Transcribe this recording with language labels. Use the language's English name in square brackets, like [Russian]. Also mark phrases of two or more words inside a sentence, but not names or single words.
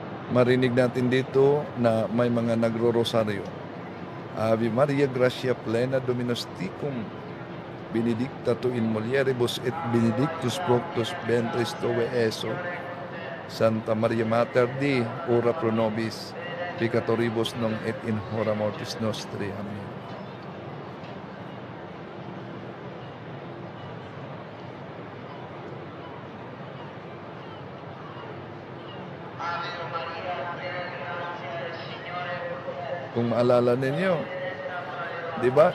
[Filipino] marinig natin dito na may mga nagro-rosaryo. [Latin] Ave Maria, gratia plena, Dominus tecum, benedicta tu in mulieribus et benedictus fructus ventris tue, Iesus. Santa Maria Mater Dei, ora pro nobis peccatoribus nunc et in hora mortis nostri. Amen. [Filipino] Kung maalala ninyo, di ba?